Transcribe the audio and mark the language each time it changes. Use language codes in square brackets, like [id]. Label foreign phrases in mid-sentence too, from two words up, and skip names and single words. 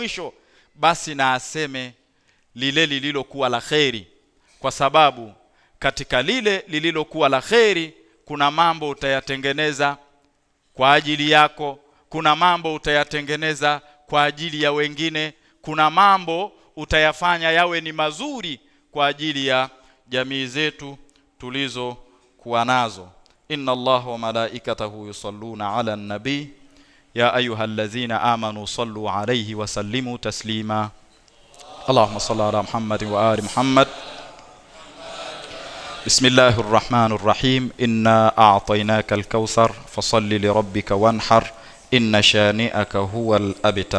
[sw] mwisho, basi na aseme lile lililokuwa la kheri, kwa sababu katika lile lililokuwa la kheri kuna mambo utayatengeneza kwa ajili yako, kuna mambo utayatengeneza kwa ajili ya wengine, kuna mambo utayafanya yawe ni mazuri kwa ajili ya jamii zetu tulizo kuwa nazo. [ar] إن الله وملائكته يصلون على النبي يا أيها الذين آمنوا صلوا عليه وسلموا تسليما. اللهم صل على محمد وآل محمد. بسم الله الرحمن الرحيم. إنا أعطيناك الكوثر فصل لربك وانحر إن شانئك هو الأبتر.